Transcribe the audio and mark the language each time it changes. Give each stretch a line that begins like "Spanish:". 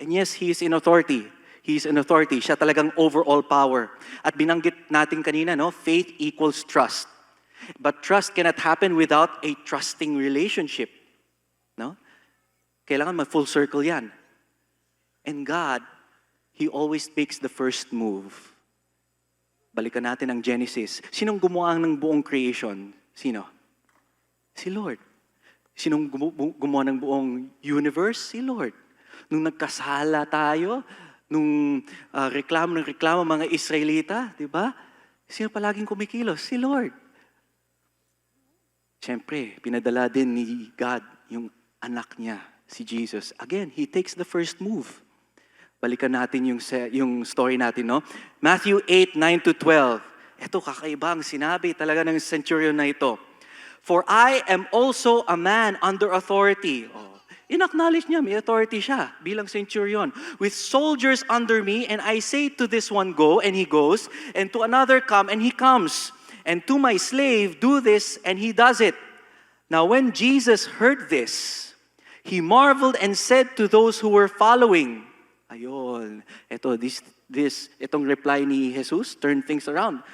English: And yes, He is in authority. He is in authority.
Filipino: Siya talagang overall power. At binanggit natin kanina, no?
English: Faith equals trust. But trust cannot happen without a trusting relationship. No?
Filipino: Kailangan mag-full circle yan.
English: And God, He always takes the first move.
Filipino: Balikan natin ang Genesis. Sinong gumawa ng buong creation? Sino? Si Lord. Sinong gumawa ng buong universe? Si Lord. Nung nagkasala tayo, nung reklamo mga Israelita, di ba? Sino palaging kumikilos? Si Lord. Siyempre, pinadala din ni God yung anak niya, si Jesus.
English: Again, He takes the first move.
Filipino: Balikan natin yung story natin, no? Matthew 8:9-12. Ito, kakaiba ang sinabi talaga ng centurion na ito.
English: For I am also a man under authority.
Filipino: Oh, in-acknowledge niya, may authority siya bilang centurion.
English: With soldiers under me, and I say to this one, go, and he goes, and to another, come, and he comes. And to my slave, do this, and he does it. Now when Jesus heard this, he marveled and said to those who were following,
Filipino: ayun, itong reply ni Jesus
English: turned things around.